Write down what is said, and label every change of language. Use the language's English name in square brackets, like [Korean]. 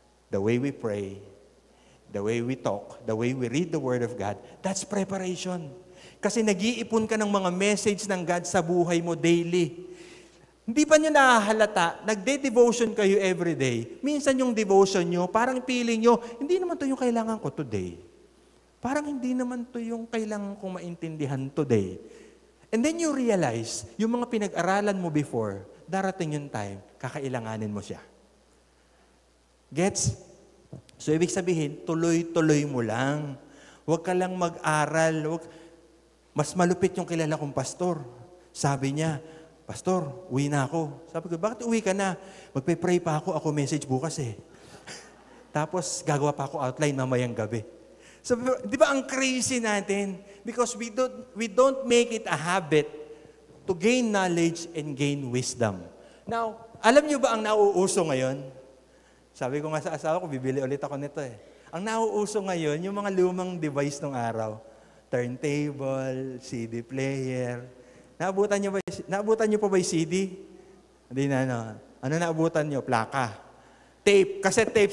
[English] The way we pray, the way we talk, the way we read the Word of God, that's preparation. [Filipino] Kasi nag-iipon ka ng mga message ng God sa buhay mo daily. Hindi pa nyo nahahalata, nagde-devotion kayo everyday. Minsan yung devotion nyo, parang feeling nyo, hindi naman to yung kailangan ko today. Parang hindi naman to yung kailangan kong maintindihan today. [English] And then you realize, [Filipino] yung mga pinag-aralan mo before, darating yung time, kakailanganin mo siya. Gets? So, ibig sabihin, tuloy-tuloy mo lang. Huwag ka lang mag-aral. Mas malupit yung kilala kong pastor. Sabi niya, Pastor, uwi na ako. Sabi ko, bakit uwi ka na? Magpe-pray pa ako message bukas eh. Tapos, gagawa pa ako outline mamayang gabi. So, di ba ang crazy natin? [English] Because we don't make it a habit to gain knowledge and gain wisdom. [Filipino] Now, alam niyo ba ang nauuso ngayon? Sabi ko nga sa asawa ko, bibili ulit ako nito eh. Ang nauuso ngayon, yung mga lumang device ng araw. Turntable, CD player. Naabutan niyo pa ba yung CD? Hindi na, ano. Ano naabutan niyo? Plaka. Tape, cassette tape.